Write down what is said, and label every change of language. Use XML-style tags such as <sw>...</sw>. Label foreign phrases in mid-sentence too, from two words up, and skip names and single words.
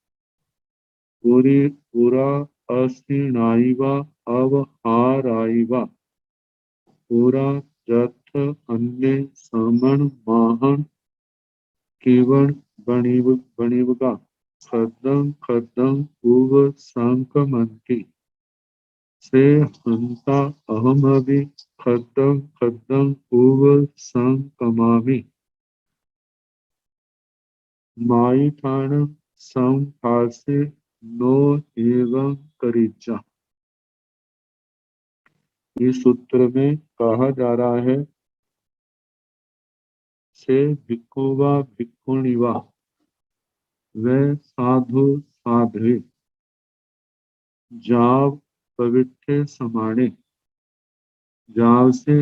<pra>पुरा असीणाइवा अवहाराइवा पुरा जथ अन्य समण माहन किवण बणिवगा खदं खदं उव संकमंती से हंता अहमभि खदं खदं उव संकमामि माई ठाण संभासे नो एवं करिचा।</pra> <hi>इस सूत्र में कहा जा रहा है,</hi> <pra>से भिक्खुवा भिक्खुणीवा,</pra> <hi>वे साधु साध्वी,</hi> <pra>जाव पवित्र समाने, जाव से</pra>